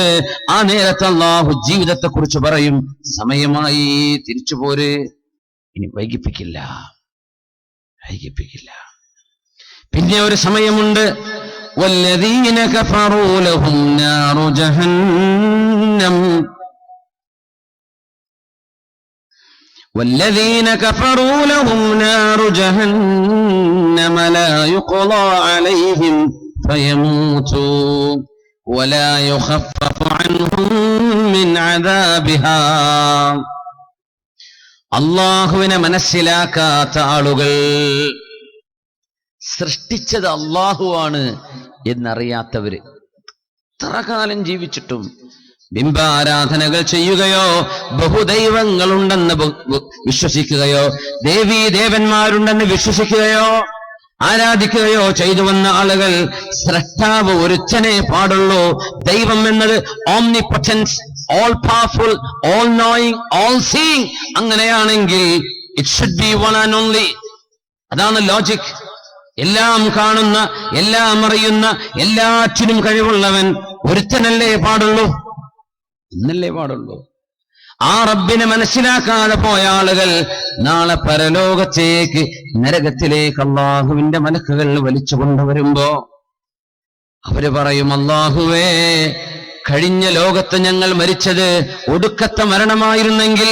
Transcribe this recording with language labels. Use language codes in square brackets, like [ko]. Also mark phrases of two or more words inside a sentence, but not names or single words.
[ml] ആ നേരത്തെ അല്ലാഹു ജീവിതത്തെ കുറിച്ച് പറയും, സമയമായി, തിരിച്ചു പോര്, ഇനി വൈകിപ്പിക്കില്ല. പിന്നെ ഒരു സമയമുണ്ട്, [ar] والذين كفروا لهم نار جهنم, والذين كفروا لهم نار جهنم لا يقضى عليهم فيموتوا ولا يخفف عنهم من عذابها. [ml] അള്ളാഹുവിനെ മനസ്സിലാക്കാത്ത ആളുകൾ, സൃഷ്ടിച്ചത് അള്ളാഹുവാണ് എന്നറിയാത്തവര്, എത്ര കാലം ജീവിച്ചിട്ടും ബിംബാരാധനകൾ ചെയ്യുകയോ ബഹുദൈവങ്ങളുണ്ടെന്ന് വിശ്വസിക്കുകയോ ദേവീ ദേവന്മാരുണ്ടെന്ന് വിശ്വസിക്കുകയോ ആരാധിക്കുകയോ ചെയ്തു വന്ന ആളുകൾ സ്രഷ്ടാവ് ഒരുത്തനെ പാടുള്ളൂ. ദൈവം എന്നത് ഓംനിപൊട്ടൻസ്, [en] all powerful, all knowing, all seeing. [ml] അങ്ങനെയാണെങ്കിൽ [en] it should be one and only. [ml] അതാണ് ലോജിക്. എല്ലാം കാണുന്ന, എല്ലാം അറിയുന്ന, എല്ലാറ്റിനും കഴിവുള്ളവൻ ഒരുത്തനല്ലേ പാടുള്ളൂ, എന്നല്ലേ പാടുള്ളൂ. ആ റബ്ബിനെ മനസ്സിലാക്കാതെ പോയ ആളുകൾ നാളെ പരലോകത്തേക്ക്, നരകത്തിലേക്ക് അള്ളാഹുവിന്റെ മലക്കുകൾ വലിച്ചു കൊണ്ടുവരുമ്പോ അവര് പറയും, അള്ളാഹുവേ, കഴിഞ്ഞ ലോകത്ത് ഞങ്ങൾ മരിച്ചത് ഒടുക്കത്തെ മരണമായിരുന്നെങ്കിൽ.